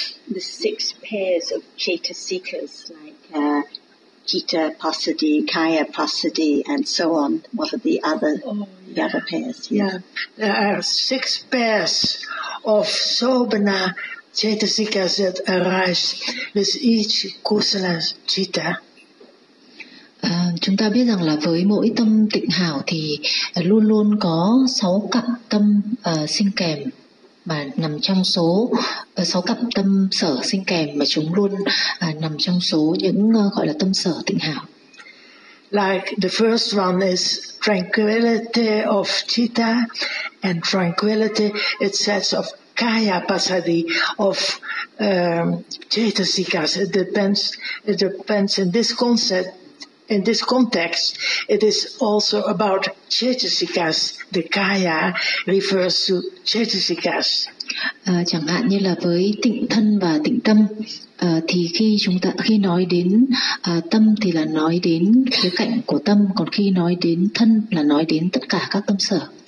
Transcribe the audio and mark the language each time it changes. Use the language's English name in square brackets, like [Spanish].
[English] The six pairs of citta seekers, like citta, pasadi, kaya, pasadi, and so on. What are the other? There are six pairs of sobhana cetasikas that arise with each kusala citta. [Vietnamese] Chúng ta biết rằng là với mỗi tâm tịnh hảo thì luôn luôn có sáu cặp tâm sinh kèm, mà nằm trong số sáu cặp tâm sở sinh kèm, mà chúng luôn nằm trong số những gọi là tâm sở tịnh hảo. [English] Like the first one is tranquility of citta, and tranquility, it says, of kaya pasadi, of cetasikas. It depends in this concept, in this context, it is also about cetasikas. The kaya refers to cetasikas. [Vietnamese] Chẳng hạn như là với tịnh thân và tịnh tâm, thì khi chúng ta khi nói đến tâm thì là nói đến khía cạnh của tâm, còn khi nói đến thân là nói đến tất cả các tâm sở.